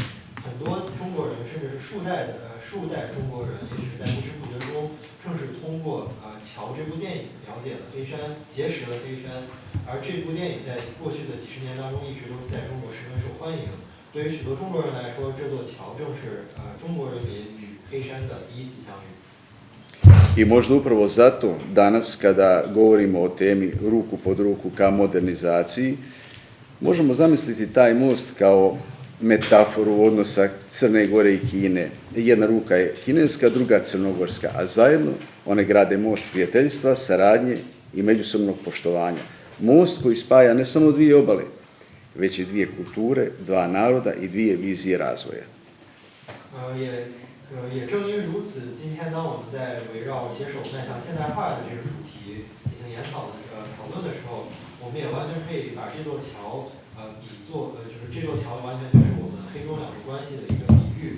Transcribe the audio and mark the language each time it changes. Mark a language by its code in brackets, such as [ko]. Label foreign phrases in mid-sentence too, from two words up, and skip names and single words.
[zh] 很多中国人，甚至是数代中国人，也许是在不知不觉中，正是通过《桥》这部电影了解了黑山，结识了黑山。而这部电影在过去的几十年当中，一直都在中国十分受欢迎。对于许多中国人来说，这座桥正是中国人民与黑山的第一次相遇。 [sr] I možda upravo zato danas kada govorimo o temi ruku pod ruku ka modernizaciji, možemo zamisliti taj most kao metaforu odnosa Crne Gore i Kine. Jedna ruka je kineska, druga crnogorska, a zajedno one grade most prijateljstva, saradnje i međusobnog poštovanja. Most koji spaja ne samo dvije obale, već i dvije kulture, dva naroda i dvije vizije razvoja. [zh] 也正因如此，今天当我们在围绕携手迈向现代化的这个主题进行讨论的时候，我们也完全可以把这座桥就是这座桥完全就是我们黑中两国关系的一个比喻。